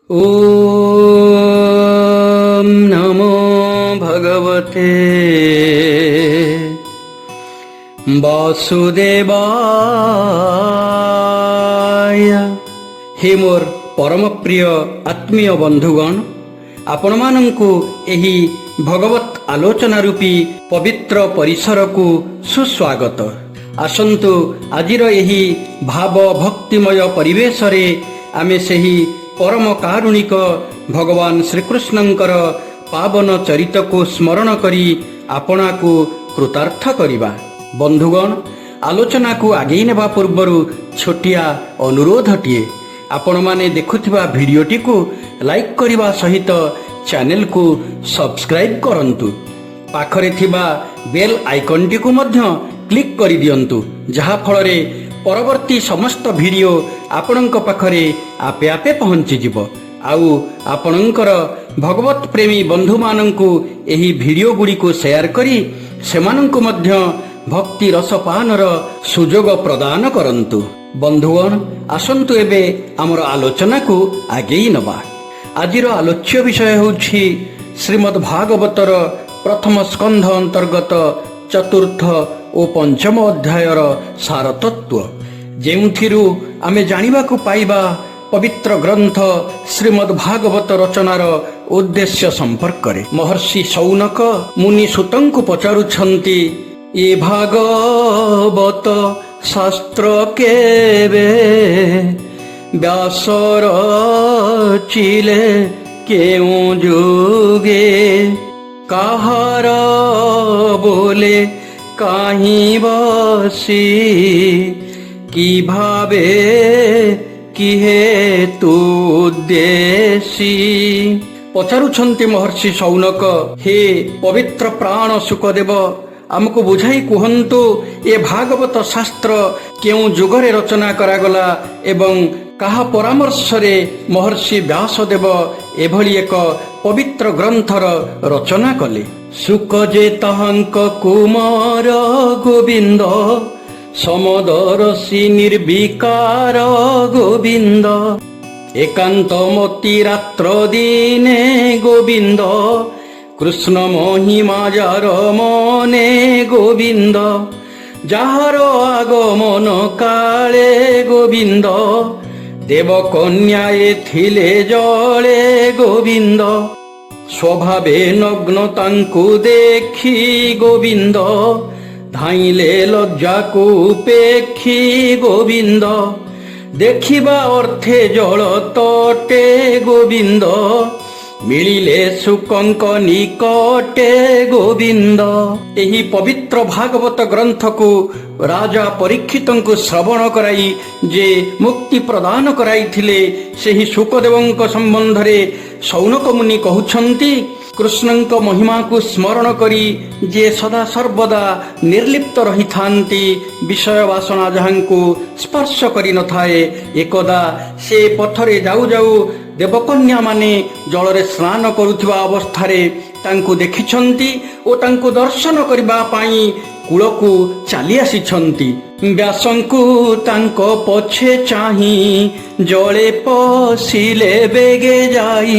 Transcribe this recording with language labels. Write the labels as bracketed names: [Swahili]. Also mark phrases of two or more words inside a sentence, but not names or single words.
[Odia] ଓମ୍ ନମୋ ଭଗବତେ ବାସୁଦେବାୟ। ହେ ମୋର ପରମ ପ୍ରିୟ ଆତ୍ମୀୟ ବନ୍ଧୁଗଣ, ଆପଣ ମାନଙ୍କୁ ଏହି ଭାଗବତ ଆଲୋଚନା ରୂପୀ ପବିତ୍ର ପରିସର କୁ ସୁସ୍ୱାଗତ। ଆସନ୍ତୁ ଆଜିର ଏହି ଭାବ ଭକ୍ତିମୟ ପରିବେଶ ରେ ଆମେ ସେହି ପରମ କାରୁଣିକ ଭଗବାନ ଶ୍ରୀକୃଷ୍ଣଙ୍କର ପାବନ ଚରିତ କୁ ସ୍ମରଣ କରି ଆପଣା କୁ କୃତାର୍ଥ କରିବା। ବନ୍ଧୁଗଣ, ଆଲୋଚନା କୁ ଆଗେ ନେବା ପୂର୍ବରୁ ଛୋଟିଆ ଅନୁରୋଧଟିଏ, ଆପଣ ମାନେ ଦେଖୁଥିବା ଭିଡିଓଟି କୁ ଲାଇକ କରିବା ସହିତ ଚ୍ୟାନେଲ କୁ ସବସ୍କ୍ରାଇବ କରନ୍ତୁ। ପାଖରେ ଥିବା [English] bell icon [Odia] କୁ ମଧ୍ୟ କ୍ଲିକ କରି ଦିଅନ୍ତୁ, ଯାହା ଫଳରେ ପରବର୍ତ୍ତୀ ସମସ୍ତ ଭିଡିଓ ଆପଣଙ୍କ ପାଖରେ ଆପେ ଆପେ ପହଞ୍ଚି ଯିବ। ଆଉ ଆପଣଙ୍କର ଭାଗବତ ପ୍ରେମୀ ବନ୍ଧୁ ମାନଙ୍କୁ ଏହି ଭିଡିଓ ଗୁଡ଼ି କୁ ସେୟାର କରି ସେମାନଙ୍କୁ ମଧ୍ୟ ଭକ୍ତି ରସପାନର ସୁଯୋଗ ପ୍ରଦାନ କରନ୍ତୁ। ବନ୍ଧୁଗଣ, ଆସନ୍ତୁ ଏବେ ଆମର ଆଲୋଚନା କୁ ଆଗେ ନେବା। ଆଜିର ଆଲୋଚ୍ୟ ବିଷୟ ହେଉଛି ଶ୍ରୀମଦ୍ ଭାଗବତର ପ୍ରଥମ ସ୍କନ୍ଧ ଅନ୍ତର୍ଗତ ଚତୁର୍ଥ ଓ ପଞ୍ଚମ ଅଧ୍ୟାୟର ସାରତତ୍ତ୍ୱ, ଯେଉଁଥିରୁ ଆମେ ଜାଣିବା କୁ ପାଇବା ପବିତ୍ର ଗ୍ରନ୍ଥ ଶ୍ରୀମଦ୍ ଭାଗବତ ରଚନାର ଉଦ୍ଦେଶ୍ୟ ସମ୍ପର୍କ ରେ। ମହର୍ଷି ଶୌନକ ମୁନି ସୂତଙ୍କୁ ପଚାରୁଛନ୍ତି, ଏ ଭାଗବତ ଶାସ୍ତ୍ର କେବେ ବ୍ୟାସ ରଚିଲେ କେଉଁ ଯୁଗେ, କାହାର ବୋଲେ କାହିଁ ବସି, କି ଭାବେ କି ହେତୁ ଉଦ୍ଦେଶି। ପଚାରୁଛନ୍ତି ମହର୍ଷି ଶୌନକ, ହେ ପବିତ୍ର ପ୍ରାଣ ଶୁକଦେବ, ଆମକୁ ବୁଝାଇ କୁହନ୍ତୁ ଏ ଭାଗବତ ଶାସ୍ତ୍ର କେଉଁ ଯୁଗରେ ରଚନା କରାଗଲା ଏବଂ କାହା ପରାମର୍ଶ ରେ ମହର୍ଷି ବ୍ୟାସଦେବ ଏଭଳି ଏକ ପବିତ୍ର ଗ୍ରନ୍ଥର ରଚନା କଲେ। ଶୁକ ଯେ ତାହାଙ୍କ କୁମର ଗୋବିନ୍ଦ, ସମଦର୍ଶୀ ନିର୍ବିକାର ଗୋବିନ୍ଦ, ଏକାନ୍ତ ମତି ରାତ୍ର ଦିନେ ଗୋବିନ୍ଦ, କୃଷ୍ଣ ମହିମା ଯାର ମନେ ଗୋବିନ୍ଦ, ଯାର ଆଗମନ କାଳେ ଗୋବିନ୍ଦ, ଦେବକନ୍ୟାଏ ଥିଲେ ଜଳେ ଗୋବିନ୍ଦ, ସ୍ୱଭାବେ ନଗ୍ନ ତାଙ୍କୁ ଦେଖି ଗୋବିନ୍ଦ, ଧାଇଁଲେ ଲଜ୍ଜା କୁ ଉପେକ୍ଷି ଗୋବିନ୍ଦ, ଦେଖିବା ଅର୍ଥେ ଜଳ ତଟେ ଗୋବିନ୍ଦ, ମିଳିଲେ ଶୁକଙ୍କ ନିକଟେ ଗୋବିନ୍ଦ। ଏହି ପବିତ୍ର ଭାଗବତ ଗ୍ରନ୍ଥ କୁ ରାଜା ପରୀକ୍ଷିତଙ୍କୁ ଶ୍ରବଣ କରାଇ ଯେ ମୁକ୍ତି ପ୍ରଦାନ କରାଇ ଥିଲେ, ସେହି ଶୁକଦେବଙ୍କ ସମ୍ବନ୍ଧ ରେ ଶୌନକ ମୁନି କହୁଛନ୍ତି, କୃଷ୍ଣଙ୍କ ମହିମା କୁ ସ୍ମରଣ କରି ଯେ ସଦା ସର୍ବଦା ନିର୍ଲିପ୍ତ ରହି ଥାଆନ୍ତି, ବିଷୟ ବାସନା ଯାହାଙ୍କୁ ସ୍ପର୍ଶ କରି ନ ଥାଏ, ଏକଦା ସେ ପଥରେ ଯାଉ ଯାଉ ଦେବକନ୍ୟା ମାନେ ଜଳରେ ସ୍ନାନ କରୁଥିବା ଅବସ୍ଥାରେ ତାଙ୍କୁ ଦେଖିଛନ୍ତି ଓ ତାଙ୍କୁ ଦର୍ଶନ କରିବା ପାଇଁ କୂଳକୁ ଚାଲି ଆସିଛନ୍ତି। ବ୍ୟାସଙ୍କୁ ତାଙ୍କ ପଛେ ଚାହିଁ ଜଳେ ପଶିଲେ ବେଗେ ଯାଇ।